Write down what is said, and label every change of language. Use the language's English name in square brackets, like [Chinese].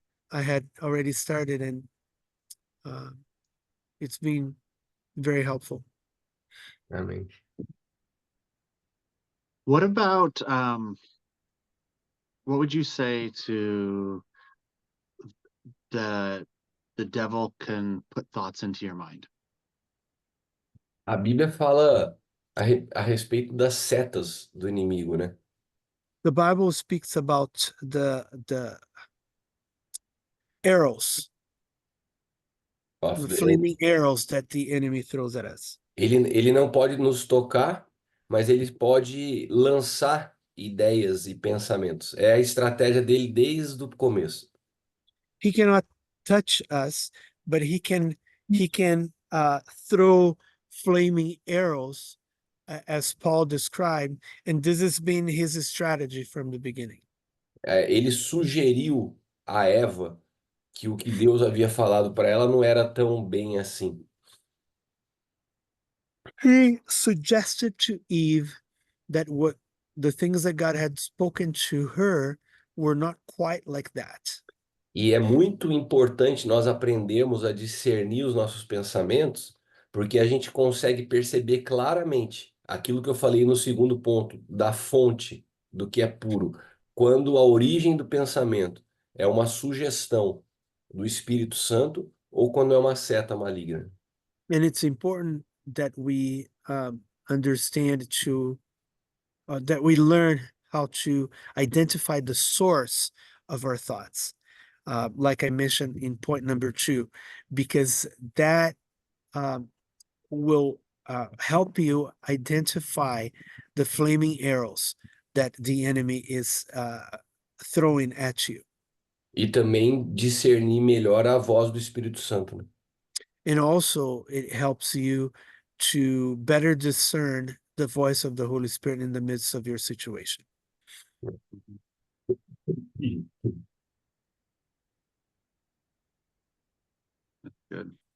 [English] I had already started, and it's been very helpful. [Portuguese] Amém. [English] What about what would you say to the devil can put thoughts into your mind? [Portuguese] A Bíblia fala a respeito das setas do inimigo, né? [English] The Bible speaks about the arrows, Of the the- flaming arrows that the enemy throws at us. [Portuguese] Ele não pode nos tocar, mas ele pode lançar ideias e pensamentos. É a estratégia dele desde o começo. [English] He cannot touch us, but he can throw flaming arrows, as Paul described, and this has been his strategy from the beginning. [Portuguese] Ele sugeriu a Eva que o que Deus havia falado para ela não era tão bem assim. [English] He suggested to Eve that what the things that God had spoken to her were not quite like that. [Portuguese] E é muito importante nós aprendermos a discernir os nossos pensamentos, porque a gente consegue perceber claramente aquilo que eu falei no segundo ponto, da fonte do que é puro. Quando a origem do pensamento é uma sugestão do Espírito Santo ou quando é uma seta maligna. [English] And it's important that we understand that we learn how to identify the source of our thoughts, like I mentioned in point number 2, because that will help you identify the flaming arrows that the enemy is throwing at you. [Portuguese] E também discernir melhor a voz do Espírito Santo, né? [English] And also, it helps you to better discern the voice of the Holy Spirit in the midst of your situation. Good.